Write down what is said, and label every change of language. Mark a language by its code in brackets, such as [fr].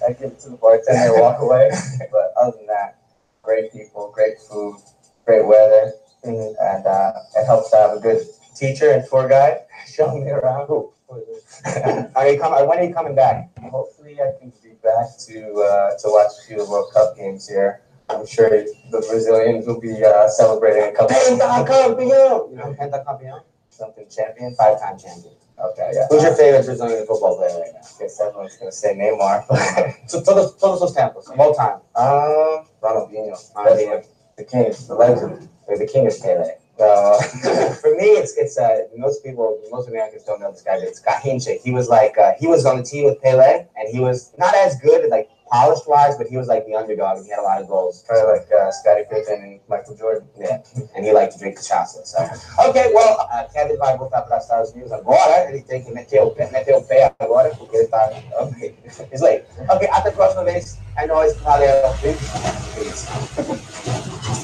[en] I give it to the bartender and walk away. But other than that, great people, great food, great weather, and it helps to have a good teacher and tour guide showing me around. Who? When are you coming back? Hopefully, I can be back to watch a few World Cup games here. I'm sure the Brazilians will be celebrating a couple. Pentacampeão! You know, Pentacampeão? Something champion? 5-time champion. Okay, yeah. Who's your favorite Brazilian football player right now? I guess everyone's going to say Neymar. [pt] Todos os tempos, [en] of all time. Ronaldinho. The king, the legend. The king is Pele. For me, it's most Americans don't know this guy, but it's Garrincha. He was he was on the team with Pele, and he was not as good polished wise, but he was the underdog, and he had a lot of goals. Probably like Scottie Pippen and Michael Jordan. Yeah, and he liked to drink cachaça. So, okay, well, [pt] Kevin vai voltar para os Estados Unidos agora. Ele tem que meter o pé agora, porque ele está [en] It's late. [pt] Ok, até a próxima vez. É nóis, valeu. [en] Peace.